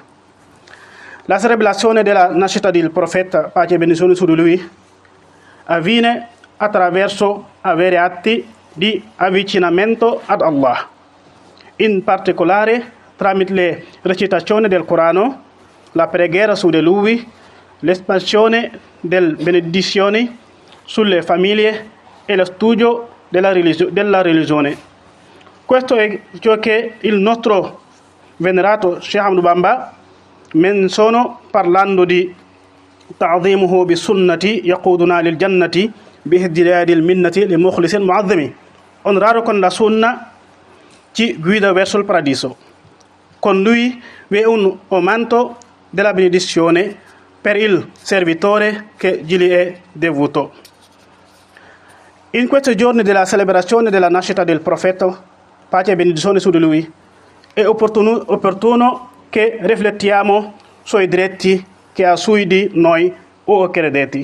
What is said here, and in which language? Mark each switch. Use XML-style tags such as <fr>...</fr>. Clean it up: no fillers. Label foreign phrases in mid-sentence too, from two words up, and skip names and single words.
<it>La celebrazione della nascita del profeta, pace e benedizione su di lui, avviene attraverso vari atti di avvicinamento ad Allah, in particolare tramite le recitazioni del Corano, la preghiera su di lui, l'espansione delle benedizioni sulle famiglie e lo studio della religione. Questo è ciò che il nostro venerato Sheikh Ahmadou Bamba menziona parlando di</it> <ar>تعظيمه بالسنة يقودنا للجنة بازدياد المنة لمخلص معظم.</ar> <it>Onorare con la sunna ci guida verso il paradiso. Con lui vi è un aumento della benedizione per il servitore che gli è dovuto. In questi giorni della celebrazione della nascita del profeta, pace e benedizione su di lui, è opportuno che riflettiamo sui diritti che ha su di noi o credenti.</it>